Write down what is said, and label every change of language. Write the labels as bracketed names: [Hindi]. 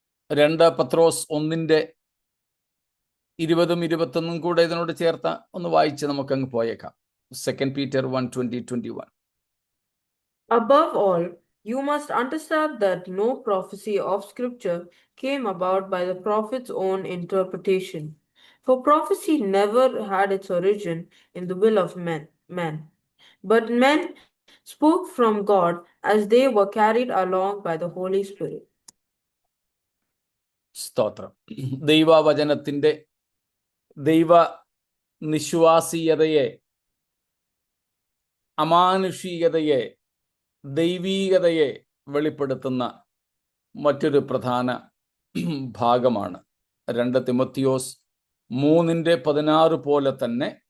[Malayalam] രണ്ട് പത്രോസ് 1 20ഉം 21 കൂടെ ഇതിനോട് ചേർത്ത ഒന്ന് വായിച്ച് നമുക്കങ്ങ് പോയേക്കാം. [English] 2 Peter 1:20-21. Above all, you must understand that no prophecy of Scripture came about by the prophet's own interpretation. For prophecy never had its origin in the will of men, but men spoke from God as they were carried along by the Holy Spirit. [Malayalam] സ്തോത്രം. ദൈവവചനത്തിന്റെ ദൈവ നിശ്വാസീയതയെ, അമാനുഷികതയെ, ദൈവീകതയെ വെളിപ്പെടുത്തുന്ന മറ്റൊരു പ്രധാന ഭാഗമാണ് 2 തിമോത്തിയോസ് 3:16 പോലെ തന്നെ